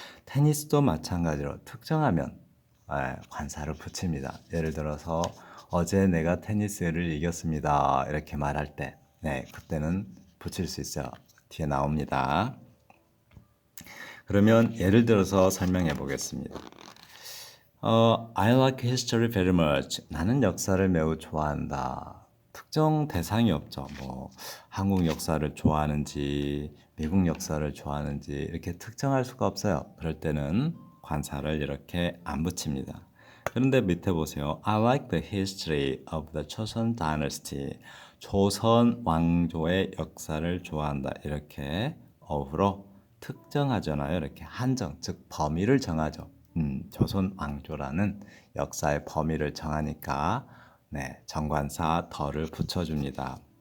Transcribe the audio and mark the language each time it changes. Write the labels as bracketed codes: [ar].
[ko] 테니스도 마찬가지로 특정하면 관사를 붙입니다. 예를 들어서 어제 내가 테니스를 이겼습니다. 이렇게 말할 때, 그때는 붙일 수 있어요. 뒤에 나옵니다. 그러면 예를 들어서 설명해 보겠습니다. [en] I like history very much. [ko] 나는 역사를 매우 좋아한다. 특정 대상이 없죠. 뭐 한국 역사를 좋아하는지 미국 역사를 좋아하는지 이렇게 특정할 수가 없어요. 그럴 때는 관사를 이렇게 안 붙입니다. 그런데 밑에 보세요. [en] I like the history of the Joseon dynasty. [ko] 조선 왕조의 역사를 좋아한다. 이렇게 어후로 특정하잖아요. 이렇게 한정, 즉 범위를 정하죠. 조선 왕조라는 역사의 범위를 정하니까 정관사 덜을 붙여줍니다.